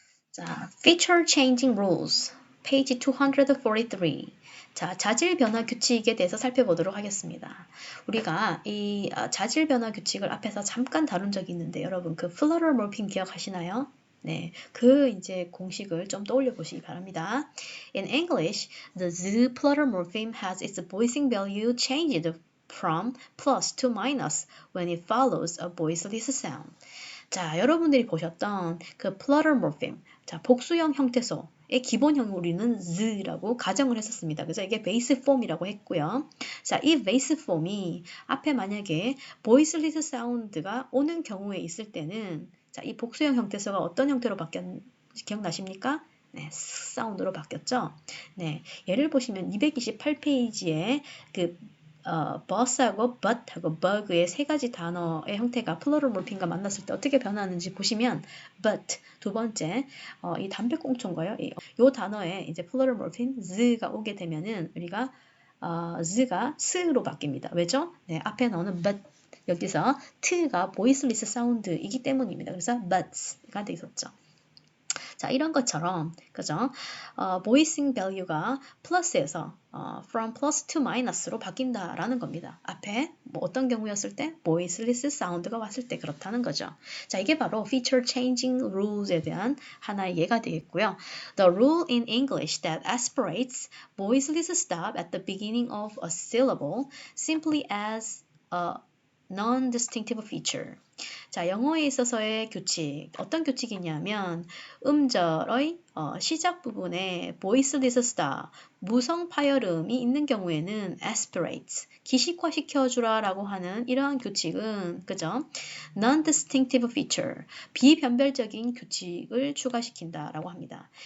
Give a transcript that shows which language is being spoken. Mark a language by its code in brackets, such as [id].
[en] 자, Feature Changing Rules, page 243. [ko] 자, 자질 변화 규칙에 대해서 살펴보도록 하겠습니다. 우리가 이 자질 변화 규칙을 앞에서 잠깐 다룬 적이 있는데 여러분 그 플러럴 몰핀 기억하시나요? 네, 그 이제 공식을 좀 떠올려 보시기 바랍니다. [en] In English, the z plural morpheme has its voicing value changed from plus to minus when it follows a voiceless sound. [ko] 자, 여러분들이 보셨던 그 plural morpheme, 자, 복수형 형태소의 기본형을 우리는 z라고 가정을 했었습니다. 그래서 이게 베이스 폼이라고 했고요. 자, 이 베이스 폼이 앞에 만약에 voiceless 사운드가 오는 경우에 있을 때는 자, 이 복수형 형태소가 어떤 형태로 기억나십니까? 네, 사운드로 바뀌었죠. 네, 예를 보시면 228페이지에 그 bus하고 but하고 bug의 세 가지 단어의 형태가 플러럴 몰핀과 만났을 때 어떻게 변하는지 보시면 but 두 번째 이 담배꽁초인가요? 이 단어에 이제 플러럴 몰핀 z가 오게 되면은 우리가 z가 s로 바뀝니다. 왜죠? 네, 앞에 나오는 but 여기서 t가 voiceless 사운드이기 때문입니다. 그래서 buts가 되었죠. 자, 이런 것처럼 그죠? voicing value가 플러스에서 [en] from plus to minus [ko] 로 바뀐다라는 겁니다. 앞에 뭐 어떤 경우였을 때 voiceless 사운드가 왔을 때 그렇다는 거죠. 자, 이게 바로 feature changing rules에 대한 하나의 예가 되겠고요. [en] The rule in English that aspirates voiceless stop at the beginning of a syllable simply as a non-distinctive feature. [ko] 자, 영어에 있어서의 규칙, 어떤 규칙이냐면 음절의 시작 부분에 voiceless stop, 무성 파열음이 있는 경우에는 aspirates, 기식화시켜주라 라고 하는 이러한 규칙은 그죠? non-distinctive feature, 비변별적인 규칙을 추가시킨다 라고 합니다.